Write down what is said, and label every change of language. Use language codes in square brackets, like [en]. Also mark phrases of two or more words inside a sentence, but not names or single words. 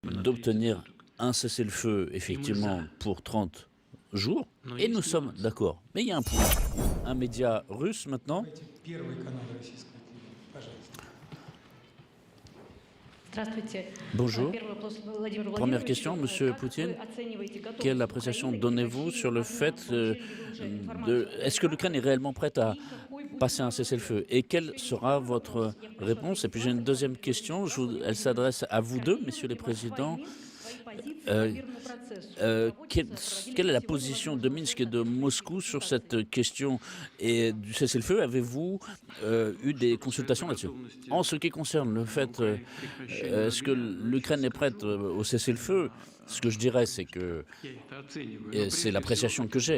[fr] d'obtenir un cessez-le-feu, effectivement, pour 30 jours, et nous sommes d'accord. Mais il y a un point. Un média russe, maintenant, [ru] Давайте Первый канал российского телевидения, пожалуйста. Здравствуйте. [fr] bonjour. [ru] Первый вопрос Владимиру [fr] Première [ru] Владимировичу. [fr] question, Monsieur [ru] Как вы [fr] Poutine. [ru] оцениваете [fr] Quelle [ru] готовность [fr] appréciation [ru] Украины к [fr] donnez-vous sur le [ru] прекращению [fr] fait [ru] огня? Получили ли вы уже [fr] de... [ru] информацию о [fr] Est-ce que l'Ukraine est réellement prête à [ru] и какой будет [fr] passer un [ru] ваш [fr] cessez-le-feu? [ru] ответ? [fr] Et quelle [ru] Еще есть [fr] sera [ru] второй [fr] votre [ru] вопрос. Я прошу [fr] réponse? Et [ru] ответить [fr] puis j'ai une [ru] вас, [fr] deuxième [ru] как [fr] question, [ru] Владимир [fr] elle [ru] Владимирович. [fr] s'adresse à vous deux, messieurs les [ru] Координирует ли [fr] présidents. [ru] Москва и Минск свои позиции по Euh, мирному процессу? [fr] Quelle, [ru] Проводится [fr] quelle est la [ru] сегодня [fr] position de [ru] возможного [fr] Minsk et de [ru] соответствующей [fr] Moscou sur [ru] консультации? [fr] cette question et du cessez-le-feu? Avez-vous eu des consultations là-dessus? En ce qui concerne le fait, est-ce que l'Ukraine est prête au cessez-le-feu? Ce que je dirais, c'est que c'est l'appréciation que j'ai.